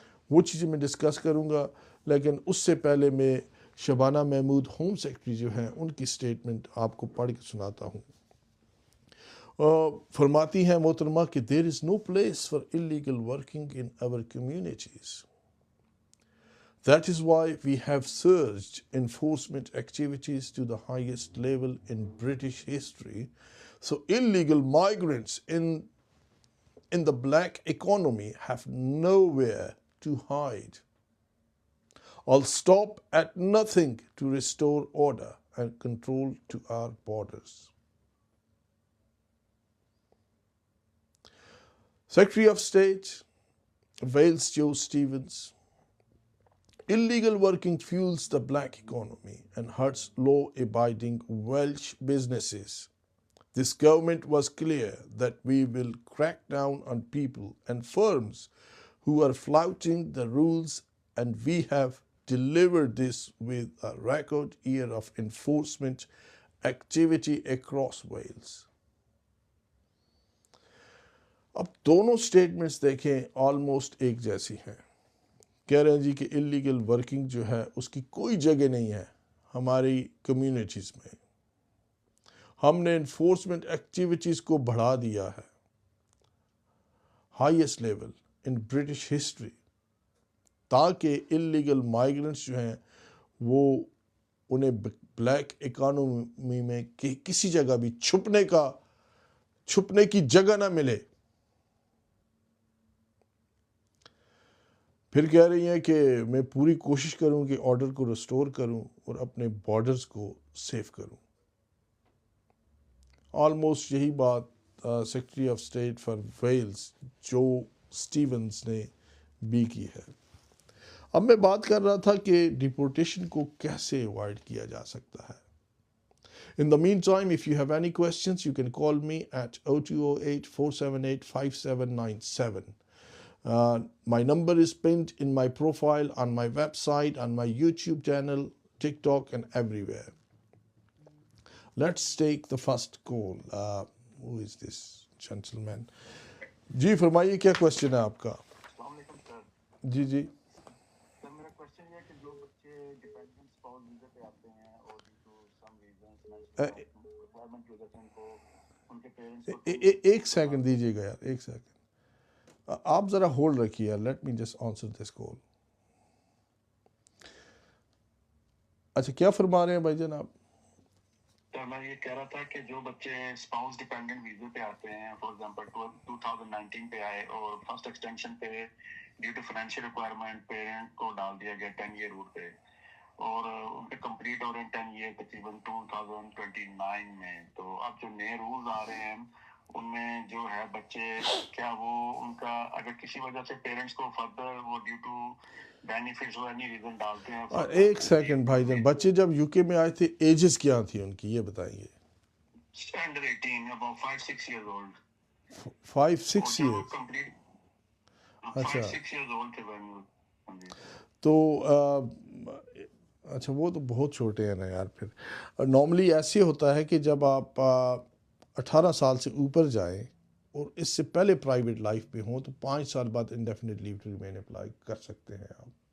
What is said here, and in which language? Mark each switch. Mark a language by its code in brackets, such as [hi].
[ur] وہ چیزیں میں ڈسکس کروں گا، لیکن اس سے پہلے میں شبانہ محمود ہوم سیکرٹری جو ہیں ان کی سٹیٹمنٹ آپ کو پڑھ کے سناتا ہوں. فرماتی ہیں محترمہ کہ [en] There is no place for illegal working in our communities. That is why we have surged enforcement activities to the highest level in British history. So illegal migrants in the black economy have nowhere to hide. I'll stop at nothing to restore order and control to our borders. Secretary of State, Wales Joe Stevens. Illegal working fuels the black economy and hurts law-abiding Welsh businesses. This government was clear that we will crack down on people and firms who are flouting the rules, and we have delivered this with a record year of enforcement activity across Wales. [ur] اب دونوں statements دیکھیں almost ایک جیسی ہیں. کہہ رہے ہیں جی کہ اللیگل ورکنگ جو ہے اس کی کوئی جگہ نہیں ہے ہماری کمیونٹیز میں. ہم نے انفورسمنٹ ایکٹیویٹیز کو بڑھا دیا ہے [en] highest level in British history, [ur] تاکہ اللیگل مائیگرنٹس جو ہیں وہ انہیں بلیک اکانومی میں کسی جگہ بھی چھپنے کی جگہ نہ ملے. پھر کہہ رہی ہیں کہ میں پوری کوشش کروں کہ آرڈر کو ریسٹور کروں اور اپنے بارڈرز کو سیف کروں. آلموسٹ یہی بات secretary of state for Wales جو سٹیونز نے بھی کی ہے. اب میں بات کر رہا تھا کہ ڈیپورٹیشن کو کیسے اوائڈ کیا جا سکتا ہے. [en] In the meantime, if you have any questions, you can call me at 0208-478-5797. My number is pinned in my profile on my website, on my YouTube channel, TikTok, and everywhere. Let's take the first call. Who is this gentleman? [ur] جی فرمائیے کیا question ہے آپ کا؟ السلام علیکم سر. جی جی سر میرا question یہ ہے کہ جو بچے ڈیپینڈنٹ اسپاؤس ویزے پہ آتے ہیں اور [en] due to some reasons [ur] requirement کی وجہ سے ان کو ان کے پیرنٹس کو ایک سیکنڈ دیجیے گا یار، ایک سیکنڈ آپ ذرا ہولڈ رکھیے. [en] Let me just answer this call. [ur] اچھا کیا فرما رہے ہیں بھائی جان آپ؟ سر میں یہ کہہ رہا تھا کہ جو بچے اسپاؤس ڈیپینڈنٹ ویزے پہ آتے ہیں، [en] for example [ur] 2019 پہ آئے اور فرسٹ ایکسٹینشن پہ due to financial requirement parent کو ڈال دیا گیا 10 ایئر روٹ پہ، اور ان پہ کمپلیٹ ہو رہے ہیں 10 ایئر تقریباً 2029 میں. تو اب جو نئے رولز آ رہے ہیں ان میں جو ہے بچے کیا وہ ان کا اگر کسی وجہ سے پیرنٹس کو فردر وہ ڈیو ٹو بینیفٹس اور اینی ریزن ڈالتے ہیں. ایک سیکنڈ بھائی جان، بچے جب یو کے میں آئے تھے ایجز کیا تھی ان کی یہ بتائیے؟ [en] Under 18 about 5-6 years old. [ur] 5-6 year. اچھا [en] 5-6 years old [ur] تھے [en] when [ur] تو اچھا وہ تو بہت چھوٹے ہیں نا یار. پھر نارملی ایسے ہوتا ہے کہ جب آپ 18 سال سے اوپر جائیں اور اس سے پہلے پرائیویٹ لائف میں ہوں تو 5 سال بعد indefinite leave to remain apply کر سکتے ہیں آپ.